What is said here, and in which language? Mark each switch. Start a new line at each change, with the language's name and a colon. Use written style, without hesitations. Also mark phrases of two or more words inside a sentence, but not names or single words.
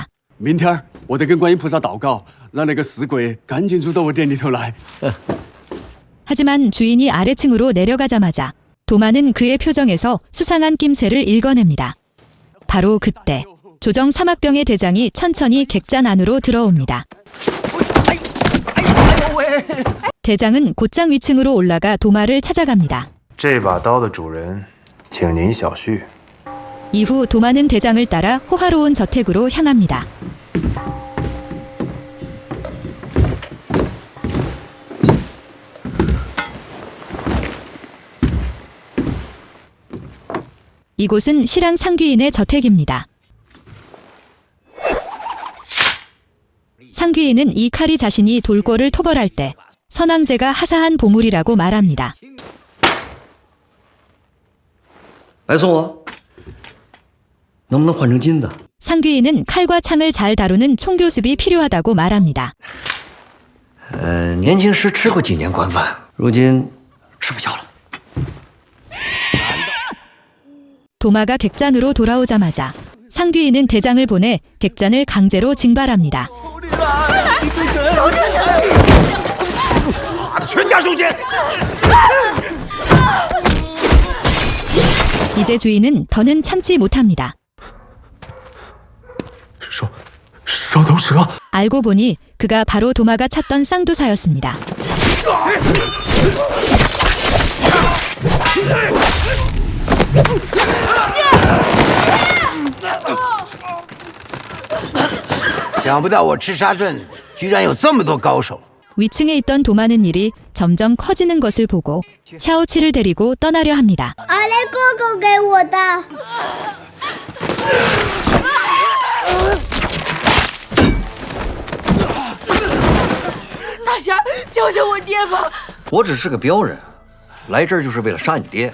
Chinese: 明天我得跟观音菩萨祷告，让那个死鬼赶紧住到我店里头来。
Korean: 하지만 주인이 아래층으로 내려가자마자 도마는 그의 표정에서 수상한 낌새를 읽어냅니다. 바로 그때 조정 사막병의 대장이 천천히 객잔 안으로 들어옵니다. 대장은 곧장 위층으로 올라가 도마를 찾아갑니다.
Chinese: 这把刀的主人，请您小婿。
Korean: 이후 도마는 대장을 따라 호화로운 저택으로 향합니다. 이곳은 실랑 상귀인의 저택입니다. 상귀인은 이 칼이 자신이 돌궐을 토벌할 때 선왕제가 하사한 보물이라고 말합니다.
Chinese: 来送我，能不能换成金的？
Korean: 상귀인은 칼과 창을 잘 다루는 총교습이 필요하다고 말합니다.
Chinese: 年轻时吃过几年官饭，如今吃不消了。
Korean: 도마가 객잔으로 돌아오자마자 상귀인은 대장을 보내 객잔을 강제로 징발합니다.
Chinese: 全家收监！
Korean: 이제 주인은 더는 참지 못합니다.
Chinese: 收头蛇！
Korean: 알고 보니 그가 바로 도마가 찾던 쌍두사였습니다.
Chinese: 想不到我赤沙镇居然有这么多高手。
Korean: 위층에 있던 도마는 일이 점점 커지는 것을 보고 샤오치를 데리고 떠나려 합니다.
Chinese: 阿雷哥哥给我的。大侠，救救我爹吧！我只是个镖人，来这儿就是为了杀你爹。